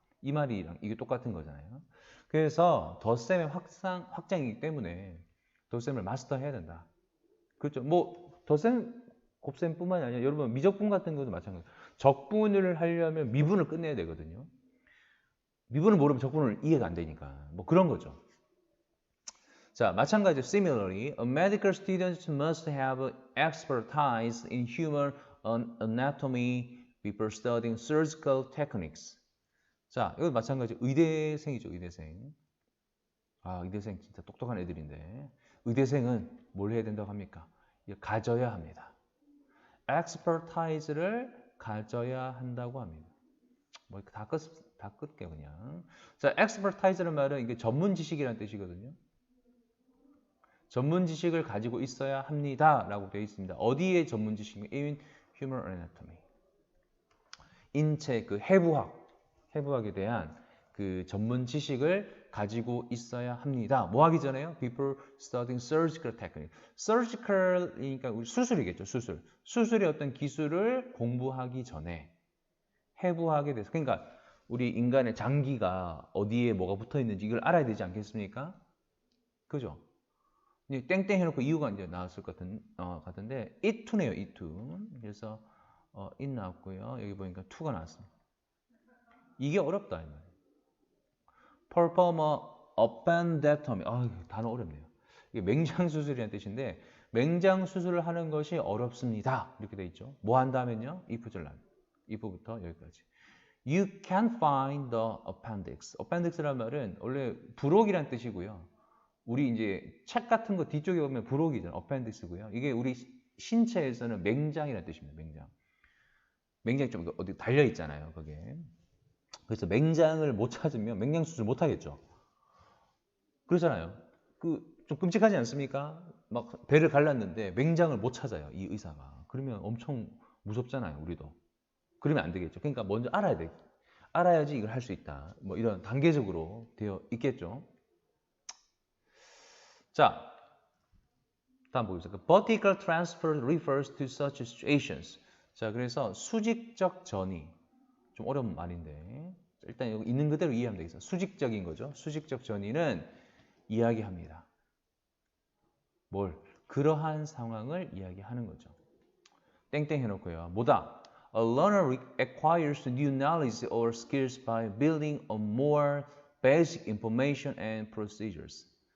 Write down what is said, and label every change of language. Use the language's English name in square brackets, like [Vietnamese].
[Korean] 이 말이랑 이게 똑같은 거잖아요. 그래서 덧셈의 확장이기 때문에 덧셈을 마스터해야 된다. 그렇죠. 뭐 덧셈, 곱셈뿐만이 아니라 여러분 미적분 같은 것도 마찬가지예요. 적분을 하려면 미분을 끝내야 되거든요. 미분을 모르면 적분을 이해가 안 되니까 뭐 그런 거죠. 자, 마찬가지로 [English] similarly, a medical student must have expertise in human anatomy before studying surgical techniques. [Korean] 자, 이건 마찬가지 의대생이죠, 의대생. 의대생 진짜 똑똑한 애들인데 의대생은 뭘 해야 된다고 합니까? 가져야 합니다. expertise를 가져야 한다고 합니다. 뭐 다 끌게요 그냥. 자, expertise라는 말은 이게 전문 지식이라는 뜻이거든요. 전문 지식을 가지고 있어야 합니다 라고 되어 있습니다. 어디에 전문 지식입니까? [English] In human anatomy. [Korean] 인체 그 해부학에 대한 그 전문 지식을 가지고 있어야 합니다. 뭐 하기 전에요? [English] Before studying surgical technique. [Korean] surgical이니까 수술이겠죠, 수술. 수술의 어떤 기술을 공부하기 전에 해부하게 돼서, 그러니까 우리 인간의 장기가 어디에 뭐가 붙어 있는지 이걸 알아야 되지 않겠습니까? 그죠? 땡땡 해놓고 이유가 이제 나왔을 것 같은데 it2네요, it2. 그래서 it 나왔고요. 여기 보니까 2가 나왔습니다. 이게 어렵다 이 말이에요. [English] perform a appendectomy. [Korean] 단어 어렵네요. 이게 맹장 수술이라는 뜻인데 맹장 수술을 하는 것이 어렵습니다. 이렇게 돼 있죠. 뭐 한다면요? if줄 나옵니다. if부터 여기까지. [English] You can find the appendix. [Korean] appendix라는 말은 원래 부록이란 뜻이고요. 우리 이제 책 같은 거 뒤쪽에 보면 부록이잖아요. appendix고요. 이게 우리 신체에서는 맹장이라는 뜻입니다. 맹장. 맹장이 좀 어디 달려 있잖아요. 거기에. 그래서 맹장을 못 찾으면 맹장 수술 못 하겠죠. 그러잖아요. 좀 끔찍하지 않습니까? 막 배를 갈랐는데 맹장을 못 찾아요. 이 의사가. 그러면 엄청 무섭잖아요. 우리도. 그러면 안 되겠죠. 그러니까 먼저 알아야 돼. 알아야지 이걸 할 수 있다. 뭐 이런 단계적으로 되어 있겠죠. 자, 다음 보겠습니다. [English] Vertical transfer refers to such situations. [Korean] 자, 그래서 수직적 전이 좀 어려운 말인데 일단 여기 있는 그대로 이해하면 되겠어요. 수직적인 거죠. 수직적 전이는 이야기합니다. 뭘? 그러한 상황을 이야기하는 거죠. 땡땡 해놓고요. 뭐다? [English] A learner acquires new knowledge or skills by building on more basic information and procedures.